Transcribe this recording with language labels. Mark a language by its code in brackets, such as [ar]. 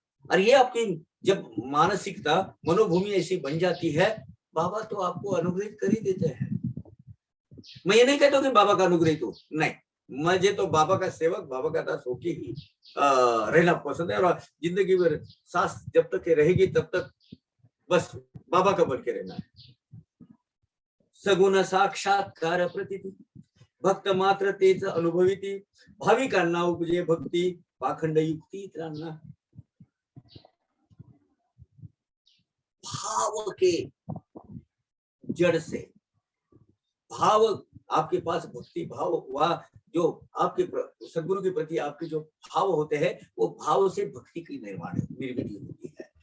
[hi] और ये आपकी जब मानसिकता, मनोभूमि ऐसी बन जाती है, बाबा तो आपको अनुग्रहित कर ही देते हैं। मैं ये नहीं कहता कि बाबा का अनुग्रहित हो, नहीं, मुझे तो बाबा का सेवक, बाबा का दास होके ही रहना पसंद है, और जिंदगी भर सांस जब तक रहेगी तब तक बस बाबा का बन के रहना है। [mr] सगुण साक्षात्कार प्रतीति, भक्त मात्र तेच अनुभविती, भाविकांना उपजे भक्ती, पाखंड युक्ती इतरांना। [hi] भाव के जड़ से, भाव आपके पास भक्ति भाव हुआ, जो आपके सद्गुरु के प्रति आपके जो भाव होते हैं, वो भाव से भक्ति की निर्मित होती है।